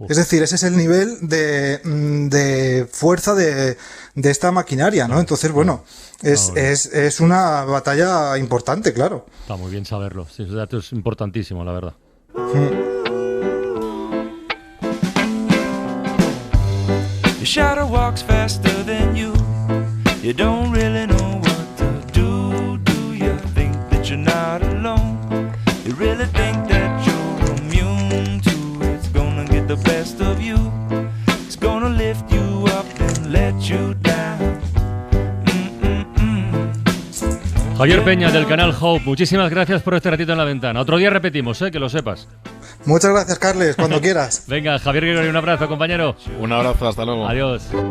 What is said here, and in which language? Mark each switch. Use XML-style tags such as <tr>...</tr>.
<es>Es decir, ese es el nivel de fuerza de esta maquinaria, ¿no? Entonces, bueno, es una batalla importante, claro. Está muy bien saberlo. Sí, ese dato es importantísimo, la verdad.</es> <en>Your shadow walks faster than you. You don't really know what to do. Do you think that you're not alone? You really think that you're immune to it's gonna get the best of you. It's gonna lift you up and let you down.</en> <es>Javier Peña, del canal Hope, muchísimas gracias por este ratito en La Ventana. Otro día repetimos, que lo sepas. Muchas gracias, Carles, cuando quieras. Venga, Javier Gregorio, un abrazo, compañero. Un abrazo, hasta luego. Adiós.</es>